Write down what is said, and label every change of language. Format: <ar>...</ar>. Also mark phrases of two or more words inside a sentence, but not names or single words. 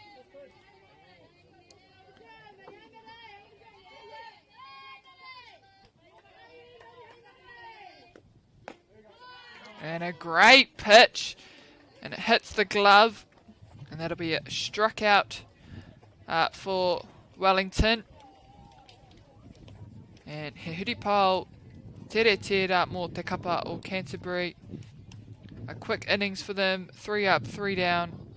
<en>And a great pitch. And it hits the glove. And that'll be struck out for Wellington.</en> <mi>And he huripau tere tera mō te kapa o Canterbury.</mi> <en>A quick innings for them. 3 up, 3 down.</en>